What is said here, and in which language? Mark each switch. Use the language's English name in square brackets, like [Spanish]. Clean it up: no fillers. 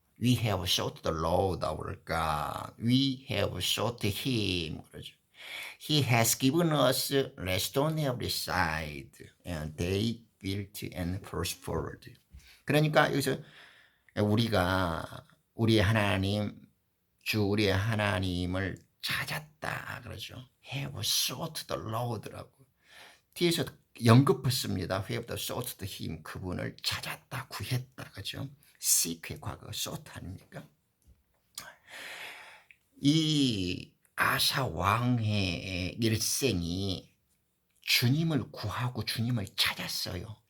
[English] We have sought the Lord our God. We have sought Him. [Korean] 그러죠. [English] He has given us rest on every side, and they built and prospered. [Korean] 그러니까 여기서 우리가 우리의 하나님, 우리의 하나님을 찾았다 그러죠. [English] Have sought the Lord라고. [Korean] 뒤에서 연급했습니다. [English] We have sought Him. [Korean] 그분을 찾았다, 구했다 그죠. seek의 과거 sought 아닙니까? 이 아사 왕의 일생이 주님을 구하고 주님을 찾았어요.